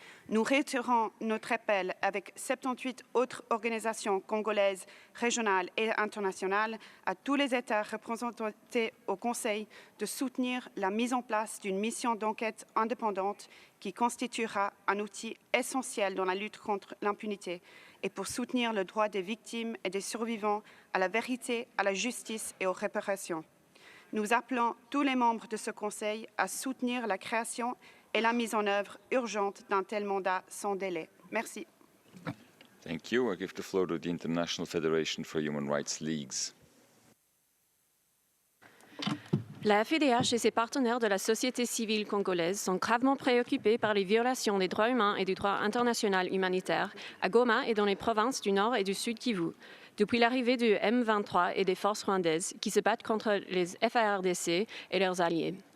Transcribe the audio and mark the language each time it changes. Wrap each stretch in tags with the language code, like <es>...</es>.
<fr>Nous réitérons notre appel avec 78 autres organisations congolaises, régionales et internationales à tous les États représentés au Conseil de soutenir la mise en place d'une mission d'enquête indépendante qui constituera un outil essentiel dans la lutte contre l'impunité et pour soutenir le droit des victimes et des survivants à la vérité, à la justice et aux réparations. Nous appelons tous les membres de ce Conseil à soutenir la création et la mise en œuvre urgente d'un tel mandat sans délai. Merci.</fr> <en>Thank you. I give the floor to the International Federation for Human Rights Leagues.</en> <fr>La FIDH et ses partenaires de la société civile congolaise sont gravement préoccupés par les violations des droits humains et du droit international humanitaire à Goma et dans les provinces du Nord et du Sud-Kivu, depuis l'arrivée du M23 et des forces rwandaises qui se battent contre les FARDC et leurs alliés.</fr>